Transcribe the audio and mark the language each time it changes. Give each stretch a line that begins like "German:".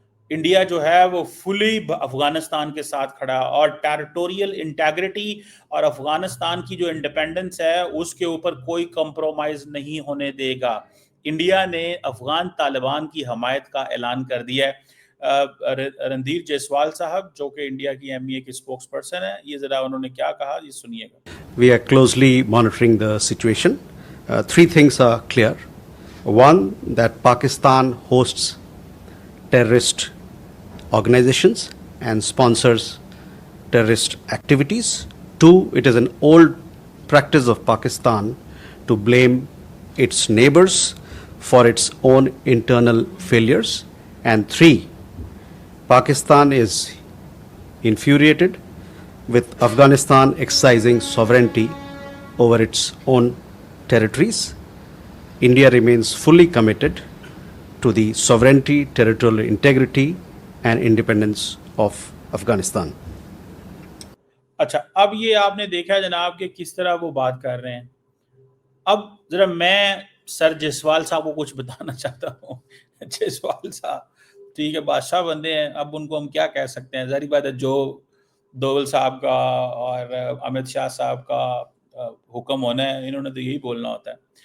Hindi: India जो है वो फुली अफगानिस्तान के साथ खड़ा और टेरिटोरियल इंटेग्रिटी और अफगानिस्तान की जो इंडिपेंडेंस है उसके ऊपर कोई कंप्रोमाइज नहीं होने देगा। इंडिया ने अफगान तालिबान की हमायत का ऐलान कर दिया है। रणधीर जायसवाल साहब जो कि इंडिया की एमईए के स्पोक्स पर्सन है, ये जरा उन्होंने क्या कहा, ये सुनिएगा।
English: We are closely monitoring the situation. Three things are clear. One, that Pakistan hosts terrorist organizations and sponsors terrorist activities. Two, it is an old practice of Pakistan to blame its neighbors for its own internal failures. And three, Pakistan is infuriated with Afghanistan exercising sovereignty over its own territories. India remains fully committed to the sovereignty, territorial integrity, and independence of Afghanistan.
Hindi: अच्छा, अब ये आपने देखा जनाब कि किस तरह वो बात कर रहे हैं। अब जरा मैं सर जायसवाल साहब को कुछ बताना चाहता हूँ। जायसवाल साहब ठीक है, बादशाह बंदे हैं, अब उनको हम क्या कह सकते हैं। जारी बात है, जो दोवल साहब का और अमित शाह साहब का हुक्म होना है, इन्होंने तो यही बोलना होता है।